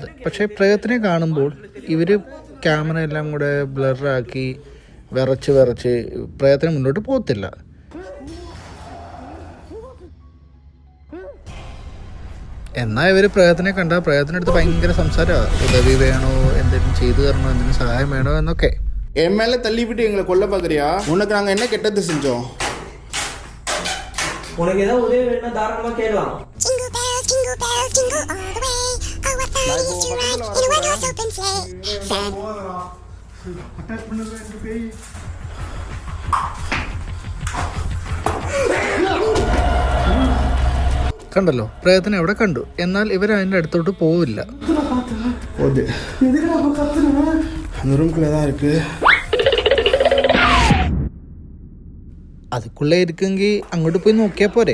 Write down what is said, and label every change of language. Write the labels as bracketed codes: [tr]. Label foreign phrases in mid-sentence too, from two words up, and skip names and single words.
[ml] പക്ഷേ പ്രേതത്തിനെ കാണുമ്പോൾ ഇവർ ക്യാമറ എല്ലാം കൂടെ ബ്ലറാക്കി വിറച്ച് പ്രേതത്തിന് മുന്നോട്ട് പോകത്തില്ല. എന്നാൽ ഇവർ പ്രേതത്തിനെ കണ്ടാൽ പ്രേതത്തിനടുത്ത് ഭയങ്കര സംസാരമാണ്. ഉദവി വേണോ, എന്തെങ്കിലും ചെയ്തു തരണോ, എന്തെങ്കിലും സഹായം വേണോ എന്നൊക്കെ. [ta] எம்எல்ஏ தள்ளிவிட்டு எங்கள கொல்ல பாக்கறியா? ഉനക്ക് நாங்க என்ன கெட்டது செஞ்சோம்? உனக்கு ஏதாவது உதவி வேணும்னா தாராளமா கேளலாம். [en] Jingle bells, jingle bells, jingle all the way. Oh, what fun it is to ride in a one-horse open sleigh. [ml] കണ്ടല്ലോ, പ്രേതത്തിനെ അവിടെ കണ്ടു. എന്നാൽ ഇവർ അതിൻ്റെ അടുത്തോട്ട് പോവില്ല. അതുക്കുള്ളേ ഇരിക്കുമെങ്കിൽ അങ്ങോട്ട് പോയി നോക്കിയാൽ പോരെ.